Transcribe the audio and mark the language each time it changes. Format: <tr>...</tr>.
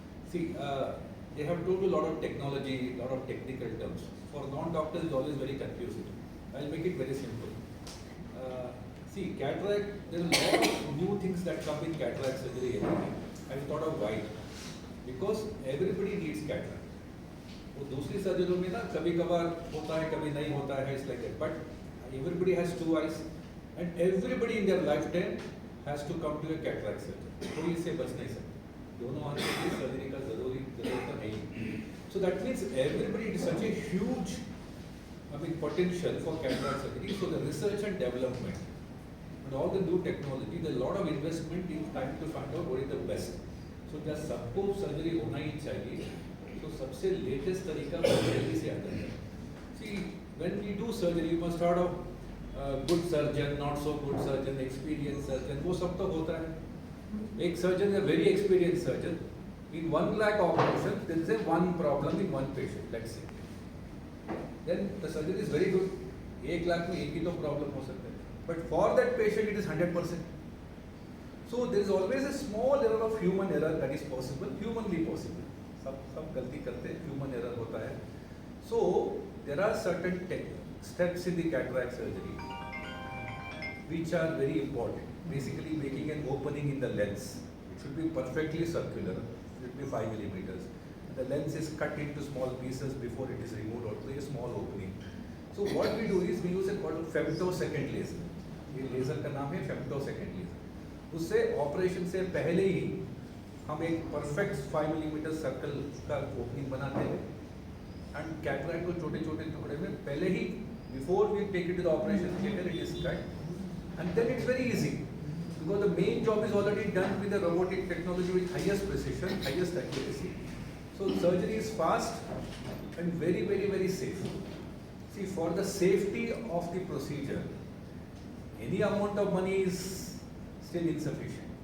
<en>See, they have told a lot of technology, a lot of technical terms. For non-doctors, it's always very confusing. I'll make it very simple. See, cataract, there are a lot of new things that come in cataract surgery every day. I thought of why. Because everybody needs cataract.</en> <hi>वो दूसरी सर्जरियों में ना कभी कभार होता है कभी नहीं होता है,</hi> <en>it's like that. But everybody has 2 eyes and everybody in their lifetime has to come to a cataract surgery.</en> <hi>कोई इससे बच नहीं सकता. दोनों आंखों की सर्जरी का जरूरत है ही.</hi> <en>So that means everybody, it is such a huge potential for cataract surgery. So the research and development and all the new technology, there is a lot of investment in trying to find out what is the best.</en> <hi>So जब सबको surgery होना ही चाहिए, तो सबसे latest तरीका जल्दी से आता है.</hi> <en>See, when we do surgery, you must start off good surgeon, not so good surgeon, experienced surgeon,</en> <hi>वो सब तो होता है.</hi> <en>एक surgeon is a very experienced surgeon. In 1 lakh operation, there is a one problem in one patient, let's say. Then the surgery is very good.</en> <hi>1 lakh में एक ही तो problem हो सकता है.</hi> <en>But for that patient, it is 100%. So there is always a small error of human error that is possible, humanly possible.</en> <hi>सब गलती करते हैं, human error होता है.</hi> <en>So there are certain steps in the cataract surgery which are very important. Basically, making an opening in the lens. It should be perfectly circular. It should be 5 millimeters. The lens is cut into small pieces before it is removed, or a small opening. So what we do is we use a called femtosecond laser.</en> <hi>ये laser का नाम है femtosecond laser. उससे operation से पहले ही</hi> <en>हम एक perfect 5 millimetre circle का ओपनिंग बनाते हैं एंड कैटरैक्ट को छोटे छोटे टुकड़े में पहले ही before we take it to the operation theatre it is cut and then it's very easy because the main job is already done with the robotic technology with highest precision, highest accuracy. So surgery is fast and very, very, very safe. See, for the safety of the procedure, any amount of money is still insufficient.</en>